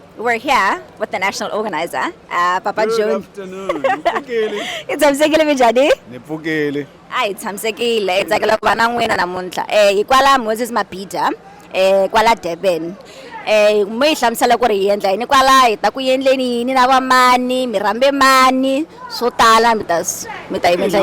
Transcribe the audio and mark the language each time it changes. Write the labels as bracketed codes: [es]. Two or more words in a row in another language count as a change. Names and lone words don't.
[en] We're here with the national organizer, Papa Good Joe. afternoon. [ts] Niphukile. Itshamisekile minjhani? Niphukile. Hi tshamisekile. Tsakela ku va na n'wina namuntlha. Hi kwala Moses Mabhida kwala Durban. Mo hi hlamusela ku ri hi endla yini kwala hi ta ku endleni yini na va mani, mi rhambe mani, swo tala mi ta hi endla hi